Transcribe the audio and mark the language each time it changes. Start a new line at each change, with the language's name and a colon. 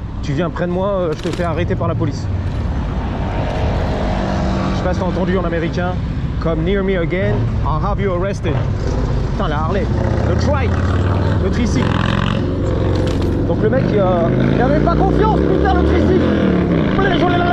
French: Tu viens près de moi, je te fais arrêter par la police. Je sais pas si t'as entendu en américain.
English: Come near me again, I'll have you arrested.
French: Putain, la Harley, le trike, le tricycle. Donc le mec, il avait pas confiance, putain, le tricycle.